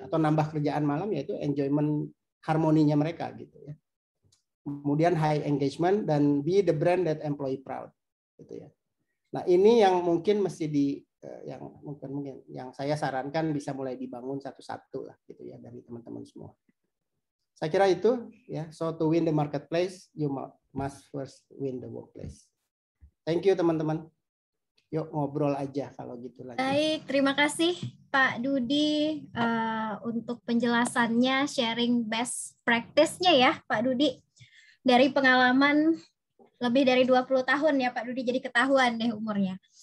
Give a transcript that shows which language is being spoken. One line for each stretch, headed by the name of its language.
Indonesian: Atau nambah kerjaan malam, ya itu enjoyment harmoninya mereka gitu ya. Kemudian
English: high engagement dan be the brand that employee proud gitu ya.
Indonesian: Nah, ini yang mungkin mesti yang mungkin yang saya sarankan bisa mulai dibangun satu-satu lah gitu ya dari teman-teman semua. Saya kira itu ya.
English: So to win the marketplace, you must first win the workplace. Thank you
Indonesian: teman-teman. Yuk ngobrol aja kalau gitu lagi. Baik, terima kasih Pak Dudi untuk penjelasannya, sharing best practice-nya ya Pak Dudi. Dari pengalaman lebih dari 20 tahun ya Pak Dudi, jadi ketahuan deh umurnya.